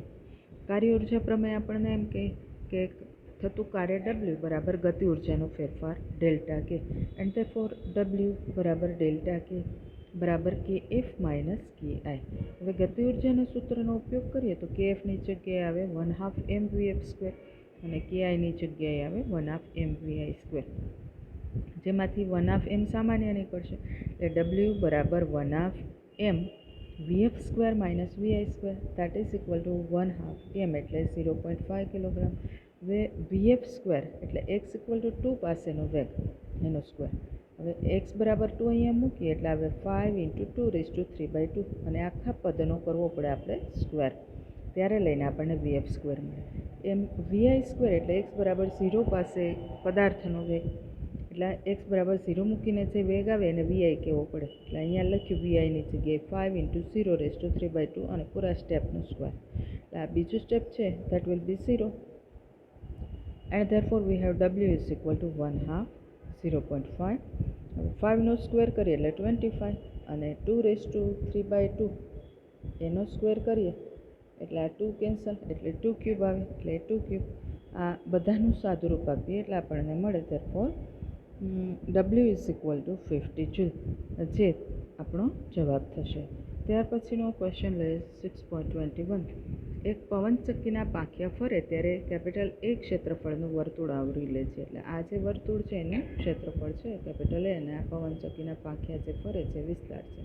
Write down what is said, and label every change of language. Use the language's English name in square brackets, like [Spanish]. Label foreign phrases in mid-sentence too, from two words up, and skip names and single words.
[Gujarati] કાર્ય ઉર્જા પ્રમેય આપણને એમ કહે કે થતું કાર્ય W બરાબર ગતિ ઉર્જાનો ફેરફાર ડેલ્ટા કે, [English] and therefore [Gujarati] W બરાબર ડેલ્ટા કે બરાબર kF - ki. હવે ગતિ ઉર્જાના સૂત્રનો ઉપયોગ કરીએ તો kFની જગ્યાએ આવે 1/2 mvF² અને kiની જગ્યાએ આવે 1/2 mvi², જેમાંથી 1/2 m સામાન્ય નીકળશે એટલે W બરાબર 1/2 mvF² - vi², [English] that is equal to [Gujarati] 1/2 m એટલે 0.5 કિલોગ્રામ. હવે vF² એટલે x = 2 પાસેનો વેગ એનો સ્ક્વેર. હવે x બરાબર 2 અહીંયા મૂકીએ એટલે આવે 5 × 2^3/2 અને આખા પદનો કરવો પડે આપણે સ્ક્વેર, ત્યારે લઈને આપણને vF² મળે. એમ vi² એટલે x બરાબર 0 પાસે પદાર્થનો વેગ, એટલે x બરાબર 0 મૂકીને જે વેગ આવે એને vi કહેવો પડે, એટલે અહીંયા લખ્યું viની જગ્યાએ 5 × 0^3/2 અને પૂરા સ્ટેપનો સ્ક્વેર. એટલે આ બીજું સ્ટેપ છે, [English] that will be 0 and therefore we have W is equal to 1/2 0.5. [Gujarati] હવે 5નો સ્ક્વેર કરીએ એટલે 25 અને 2^3/2 એનો સ્ક્વેર કરીએ એટલે આ 2 કેન્સલ એટલે 2³ આવે એટલે 2³. આ બધાનું સાદુરૂપ આપીએ એટલે આપણને મળે [English] therefore W is equal to 50 [Gujarati] જૂલ, જે આપણો જવાબ થશે. ત્યાર પછીનો ક્વેશ્ચન લઈએ 6.21. એક પવનચક્કીના પાંખિયા ફરે ત્યારે કેપિટલ A ક્ષેત્રફળનું વર્તુળ આવરી લે છે. એટલે આ જે વર્તુળ છે એનું ક્ષેત્રફળ છે કેપિટલ A, અને આ પવનચક્કીના પાંખિયા જે ફરે છે વિસ્તાર છે.